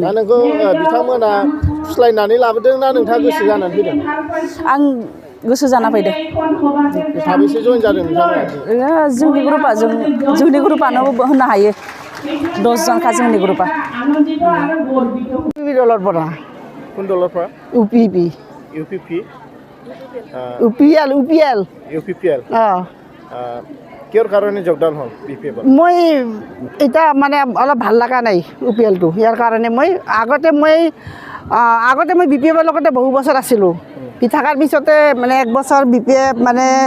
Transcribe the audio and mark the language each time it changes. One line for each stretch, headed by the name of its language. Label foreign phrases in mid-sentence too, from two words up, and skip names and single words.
Bodo: नोंखौ बिथांमोना फुस्लायनानै लाबोदों ना नोंथाङा गोसो जानानै फैदों आं गोसो जाना फैदों साबेसे जइन जादों नोंथांमोना जोंनि ग्रुपानो होनो हायो 10 जनखा जोंनि ग्रुपा
Assamese: दলৰ পৰা কোন দলৰ পৰা ইউপিপি ইউপিপি ইউপিএল ইউপিপিএল কিহৰ কাৰণে যোগদান হ'ল বিপিএফত মই এটা মানে অলপ ভাল লগা নাই ইউপিএলটো ইয়াৰ কাৰণে মই আগতে মই বিপিএফৰ লগতে বহু বছৰ আছিলোঁ থকাৰ পিছতে মানে এক বছৰ বিপিএফ মানে